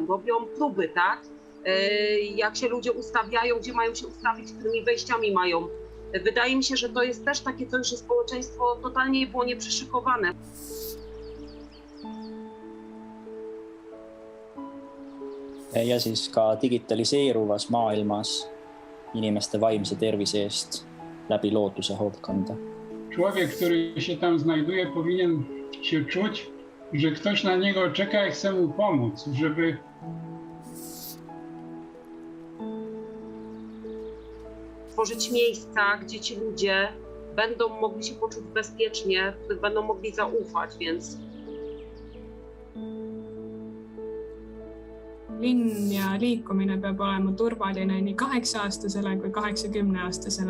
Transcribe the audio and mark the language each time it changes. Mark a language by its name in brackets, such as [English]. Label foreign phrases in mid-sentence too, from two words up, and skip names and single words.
[Polish] Robią próby, tak? Jak się ludzie ustawiają, gdzie mają się ustawić, którymi wejściami mają. Wydaje mi się, że to jest też takie coś, że społeczeństwo totalnie było nieprzyszykowane. [Estonian] Ja siis ka digitaliseeruvas maailmas inimeste vaimse tervise eest läbi looduse hoolt kanda. [Polish] Człowiek, który się tam znajduje, powinien się czuć, że ktoś na niego czeka i chce mu pomóc, żeby Tworzyć miejsca, gdzie ci ludzie będą mogli się poczuć bezpiecznie, w których będą mogli zaufać, więc [Estonian] linn ja liikumine peab olema turvaline nii 8-aastasele kui 80-aastasele.